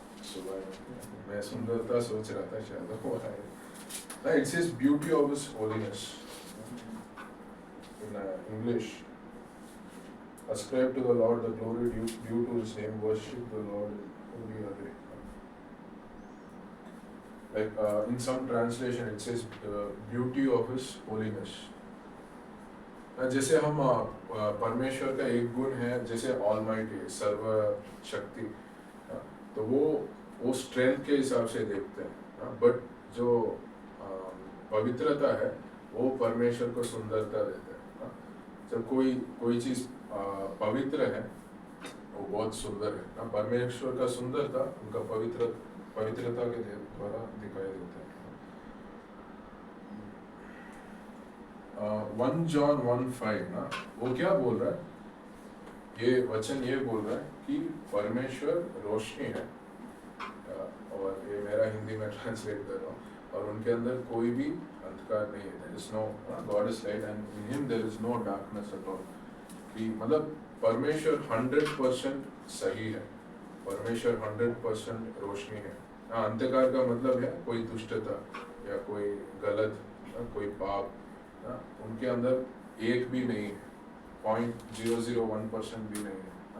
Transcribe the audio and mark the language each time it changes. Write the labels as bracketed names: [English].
[Hindi] सुबह मैं सुंदरता सोच रहा था शायद वो है। [English] No, it says beauty of His holiness in English. Ascribe to the Lord the glory due to His name. Worship the Lord. Holy are they. Like in some translation, it says beauty of His holiness. [Hindi] जैसे हम परमेश्वर का एक गुण है, जैसे almighty, सर्वशक्ति, तो वो स्ट्रेंथ के हिसाब से देखते हैं। बट जो पवित्रता है वो परमेश्वर को सुंदरता देते हैं। जब कोई चीज पवित्र है वो बहुत सुंदर है। परमेश्वर का सुंदरता उनका पवित्रता के द्वारा दिखाई देता है। 1 John 1:5 ना, वो क्या बोल रहा है? ये वचन ये बोल रहा है कि परमेश्वर रोशनी है, और ये मेरा हिंदी में ट्रांसलेट कर रहा हूँ, और उनके अंदर कोई भी अंधकार नहीं है। [English] There is no God is light and in Him there is no darkness at all. [Hindi] कि मतलब परमेश्वर 100% सही है, परमेश्वर 100% रोशनी है। अंधकार का मतलब है कोई दुष्टता या कोई गलत, कोई पाप, उनके अंदर एक भी नहीं है, 0.001% भी नहीं है।